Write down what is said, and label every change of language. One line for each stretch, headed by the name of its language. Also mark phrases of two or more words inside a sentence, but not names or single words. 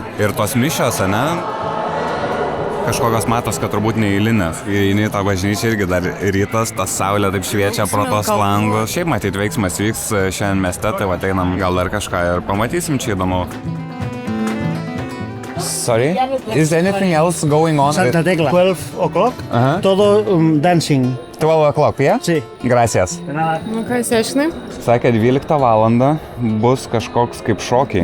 Lithuanian: Ir tos mišios, ne? Kažkokios matos, kad turbūt neįlinės. Įeini į tą bažnyčią irgi dar rytas, ta saulė taip šviečia pro tos langus. Šiaip matyt veiksmas vyks šiandien mieste, tai ateinam gal dar kažką ir pamatysim čia įdomu.
English: Sorry? Is anything else going on? Santa Tecla. 12 o'clock.
Spanish: Ajá. Todo
English: dancing. 12 o'clock, yeah?
Spanish: Sí. Gracias.
Lithuanian: Nu ką, išsiaiškinai? Sakė, 12 valandą bus kažkoks kaip šokiai.